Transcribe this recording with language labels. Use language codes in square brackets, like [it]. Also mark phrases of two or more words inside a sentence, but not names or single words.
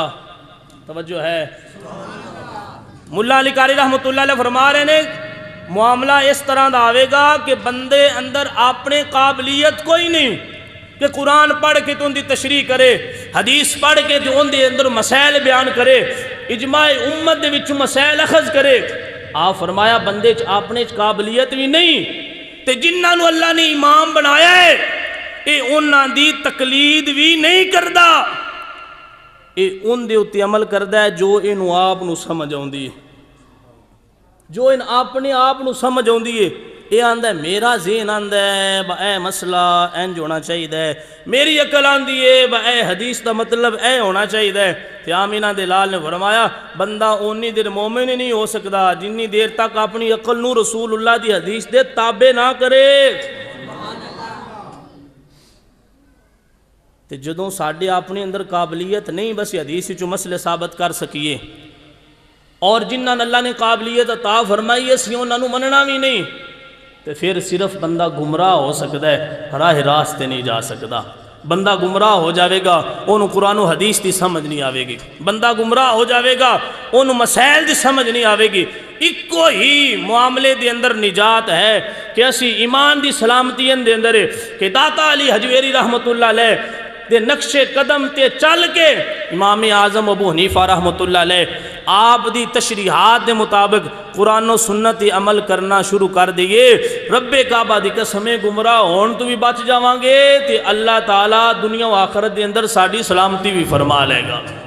[pa] توجہ ہے، ملا علی قاری رحمت اللہ علیہ فرما رہے نے معاملہ اس طرح دا آوے گا کہ بندے اندر اپنے قابلیت کوئی نہیں کہ قرآن پڑھ کے تو ان دی تشریح کرے، حدیث پڑھ کے تو ان دے اندر مسائل بیان کرے، اجماع امت دے وچوں مسائل اخذ کرے۔ آپ فرمایا بندے اپنے قابلیت بھی نہیں، تے جنہاں نو اللہ نے امام بنایا ہے اے انہاں دی تقلید بھی نہیں کردا، اے ان دے اتے عمل کردا ہے جو انہوں آپ نو سمجھ آؤندی ہے، جو ان اپنے آپ نو سمجھ آؤندی ہے۔ اے آندہ ہے میرا ذہن آندہ ہے با اے مسئلہ انج ہونا چاہیے ہے، میری عقل آندی ہے با اے حدیث دا مطلب اے ہونا چاہیے ہے۔ تے آمینہ دے لال نے فرمایا بندہ اونی دیر مومن نہیں ہو سکدا جنی دیر تک اپنی عقل نو رسول اللہ دی حدیث دے تابع نہ کرے۔ تے جدوں ساڈے اپنے اندر قابلیت نہیں بس حدیث جو مسئلے ثابت کر سکیے، اور جنہاں اللہ نے قابلیت عطا فرمائی ہے سی انہاں نو مننا بھی نہیں، تے پھر صرف بندہ گمراہ ہو سکتا ہے، راہ راستے نہیں جا سکتا۔ بندہ گمراہ ہو جاوے گا انہوں قرآن و حدیث دی سمجھ نہیں آوے گی، بندہ گمراہ ہو جاوے گا انہوں مسائل دی سمجھ نہیں آوے گی۔ ایکو ہی معاملے دے اندر نجات ہے کہ اسی ایمان دی سلامتی دے اندر ہے کہ داتا علی حجویری رحمت اللہ علیہ دے نقش قدم تے چل کے امام اعظم ابو حنیفہ رحمت اللہ علیہ آپ دی تشریحات دے مطابق قرآن و سنت عمل کرنا شروع کر دیئے، رب کعبہ دی قسمیں گمراہ ہون تو بھی بچ جاواں گے تے اللہ تعالیٰ دنیا و آخرت دے اندر ساڑی سلامتی بھی فرما لے گا۔